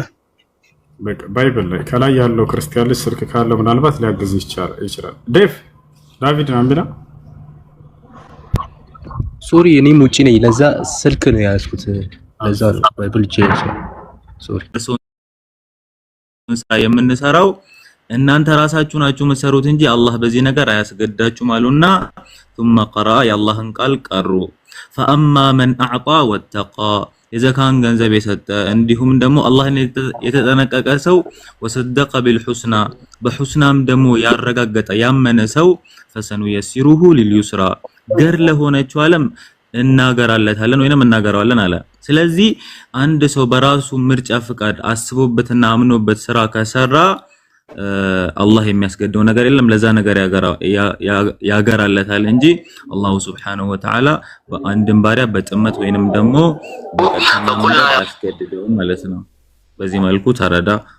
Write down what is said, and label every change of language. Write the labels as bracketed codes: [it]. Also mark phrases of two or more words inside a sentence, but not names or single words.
[am] በቃ ባይብል ላይ ከላይ ያለው ክርስቲያን ልጅ ስልክ ካለው ምናልባት ሊያግዝ ይችላል። ዳቪድ አምቢና ሶሪ እኔም ውጪ ነኝ። ለዛ ስልክ ነው ያዝኩት። ለዛ ባይብል ሶሪ የምንሰራው እናንተ ራሳችሁ ናችሁ መሰሩት እንጂ አላህ በዚህ ነገር አያስገዳችሁም አሉና [ar] ثم قرأ [am] የአላህን ቃል ቀሩ። [ar] فأما من أعطى [am] واتقى የዘካን ገንዘብ የሰጠ እንዲሁም ደግሞ አላህን የተጠነቀቀ ሰው [ar] وصدق بالحسنى [am] በሁስናም ደግሞ ያረጋገጠ ያመነ ሰው [ar] فسنيسره لليسرى [am] ገር ለሆነችው ዓለም እናገራለታለን ወይንም እናገራለን አለ። ስለዚህ አንድ ሰው በራሱ ምርጫ ፍቃድ አስቦበትና አምኖበት ስራ ከሰራ አላህ የሚያስገድደው ነገር የለም። ለዛ ነገር ያገራለታል እንጂ [ar] الله سبحانه وتعالى [am] በአንድም ባሪያ በጥመት ወይንም ደግሞ በቀጥታ አያስገድደውም ማለት ነው። በዚህ መልኩ ተረዳ።